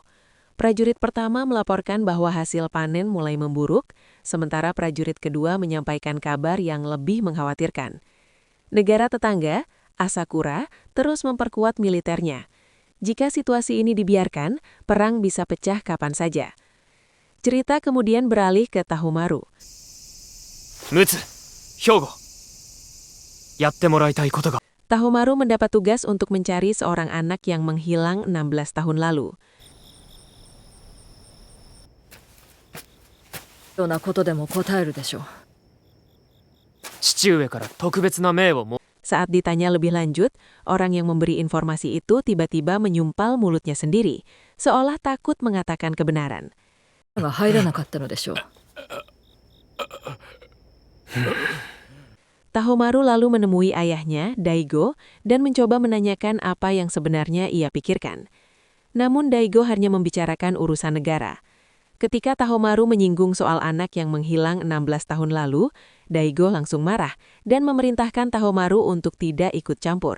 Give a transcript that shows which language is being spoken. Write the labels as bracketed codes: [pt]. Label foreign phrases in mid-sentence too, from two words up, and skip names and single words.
[id] Prajurit pertama melaporkan bahwa hasil panen mulai memburuk, sementara prajurit kedua menyampaikan kabar yang lebih mengkhawatirkan. Negara tetangga, Asakura, terus memperkuat militernya. Jika situasi ini dibiarkan, perang bisa pecah kapan saja. Cerita kemudian beralih ke Tahomaru. Mutsu, [ja] 兵庫。やってもらいたいことが. [id] Tahomaru mendapat tugas untuk mencari seorang anak yang menghilang 16 tahun lalu. [ja] どんなことでも答えるでしょう。父上から特別な命をも。 [id] Saat ditanya lebih lanjut, orang yang memberi informasi itu tiba-tiba menyumpal mulutnya sendiri, seolah takut mengatakan kebenaran. [ja] が入らなかったのでしょう。 [id] Tahomaru lalu menemui ayahnya, Daigo, dan mencoba menanyakan apa yang sebenarnya ia pikirkan. Namun Daigo hanya membicarakan urusan negara. Ketika Tahomaru menyinggung soal anak yang menghilang 16 tahun lalu, Daigo langsung marah dan memerintahkan Tahomaru untuk tidak ikut campur.